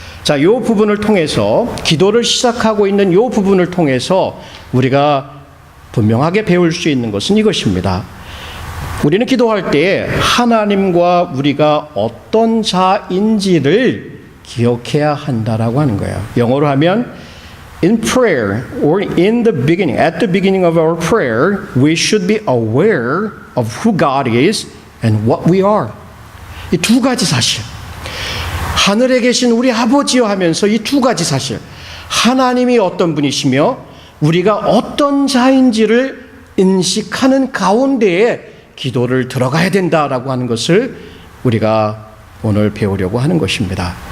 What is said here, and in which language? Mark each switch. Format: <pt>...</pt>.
<ko>자, 이 부분을 통해서 기도를 시작하고 있는 이 부분을 통해서 우리가 분명하게 배울 수 있는 것은 이것입니다. 우리는 기도할 때 하나님과 우리가 어떤 자인지를 기억해야 한다라고 하는 거예요. 영어로 하면</ko> <en>in prayer or in the beginning, at the beginning of our prayer, we should be aware of who God is and what we are.</en> <ko>이 두 가지 사실. 하늘에 계신 우리 아버지여 하면서 이 두 가지 사실. 하나님이 어떤 분이시며 우리가 어떤 자인지를 인식하는 가운데에 기도를 들어가야 된다라고 하는 것을 우리가 오늘 배우려고 하는 것입니다.</ko>